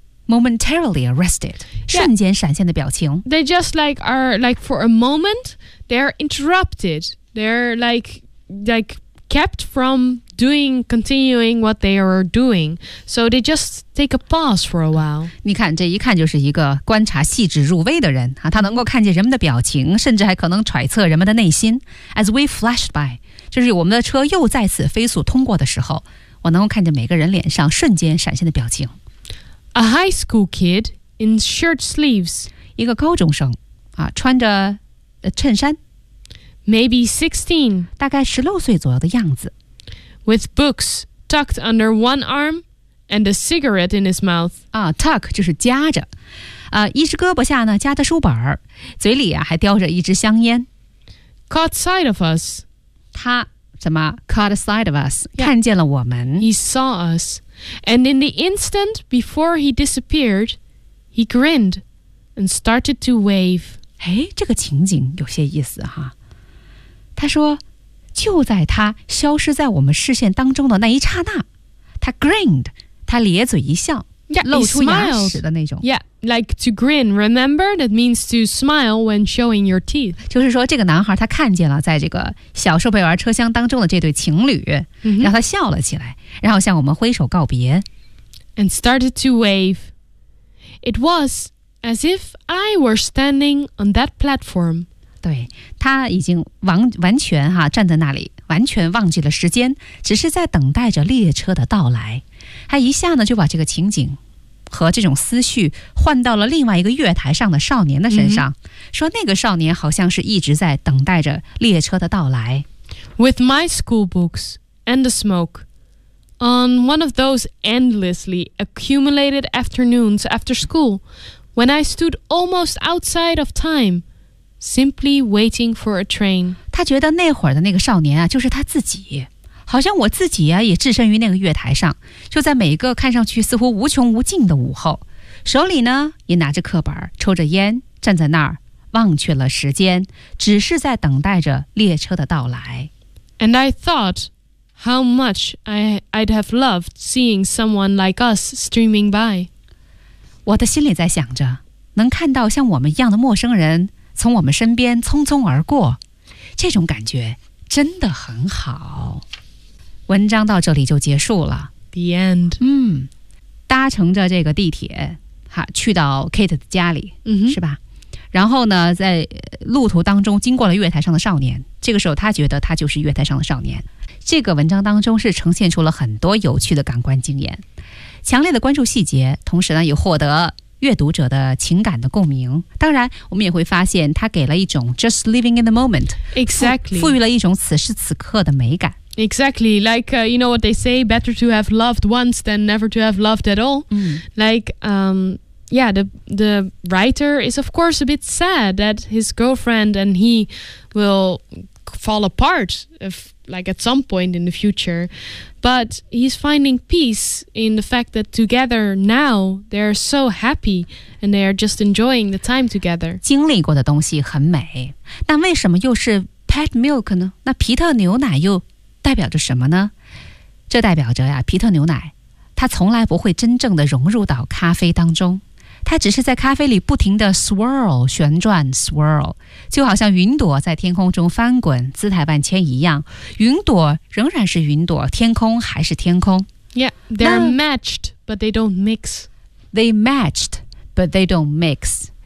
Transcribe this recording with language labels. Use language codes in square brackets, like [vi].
[en] Momentarily arrested, [zh] 瞬间闪现的表情。 [en] Yeah, they just like are like for a moment, they're interrupted. They're like kept from continuing what they are doing. So they just take a pause for a while. [zh] 你看，这一看就是一个观察细致入微的人啊，他能够看见人们的表情，甚至还可能揣测人们的内心。 [en] As we flashed by, [zh] 就是我们的车又再次飞速通过的时候，我能够看见每个人脸上瞬间闪现的表情。 [en] A high school kid in shirt sleeves. [zh] 一个高中生啊，穿着衬衫。 [en] Maybe 16. [zh] 大概16岁左右的样子。 [en] With books tucked under one arm and a cigarette in his mouth. [zh] 啊 ，tuck 就是夹着，一只胳膊下呢夹着书本，嘴里啊还叼着一支香烟。 [en] Caught sight of us. [zh] 他什么 [en] caught a sight of us, [zh] 看见了我们。 [en] He saw us. And in the instant before he disappeared, he grinned and started to wave. [zh] 哎，这个情景有些意思哈。他说，就在他消失在我们视线当中的那一刹那，他 grinned, 他咧嘴一笑。 [en] Yeah, [zh] 露出牙齿的那种。 [en] Yeah, like to grin. Remember, that means to smile when showing your teeth. [zh] 就是说，这个男孩他看见了在这个小设备员车厢当中的这对情侣，让、 mm-hmm. 他笑了起来，然后向我们挥手告别。 [en] And started to wave. It was as if I were standing on that platform. [zh] 对，他已经完全哈站在那里，完全忘记了时间，只是在等待着列车的到来。他一下呢就把这个情景和这种思绪换到了另外一个月台上的少年的身上、mm-hmm. 说那个少年好像是一直在等待着列车的到来。 [en] With my school books and the smoke on one of those endlessly accumulated afternoons after school when I stood almost outside of time simply waiting for a train. [zh] 他觉得那会儿的那个少年啊就是他自己，好像我自己啊也置身于那个月台上，就在每一个看上去似乎无穷无尽的午后，手里呢也拿着课本，抽着烟，站在那儿忘却了时间，只是在等待着列车的到来。 [en] And I thought how much I'd have loved seeing someone like us streaming by. [zh] 我的心里在想着，能看到像我们一样的陌生人从我们身边匆匆而过，这种感觉真的很好。文章到这里就结束了。 [en] The end. [zh] 嗯，搭乘着这个地铁，哈，去到 Kate 的家里，嗯哼，是吧？然后呢，在路途当中经过了月台上的少年。这个时候，他觉得他就是月台上的少年。这个文章当中是呈现出了很多有趣的感官经验，强烈的关注细节，同时呢，也获得阅读者的情感的共鸣。当然，我们也会发现，他给了一种 [en] just living in the moment, exactly, [zh] 赋予了一种此时此刻的美感。 [en] Exactly, like, you know what they say, better to have loved once than never to have loved at all.、 Mm. Like, yeah, the writer is, of course, a bit sad that his girlfriend and he will fall apart, if, like, at some point in the future. But he's finding peace in the fact that together now, they're so happy and they're just enjoying the time together. [zh] 经历过的东西很美，但为什么又是 pet milk 呢？那皮特牛奶又代表着什么呢？这代表着呀，皮特牛奶它从来不会真正的融入到咖啡当中，它只是在咖啡里不停的 swirl 旋转 swirl, 就好像云朵在天空中翻滚姿态万千一样，云朵仍然是云朵，天空还是天空。 [en] Yeah, they're matched but they don't mix. They matched but they don't mix.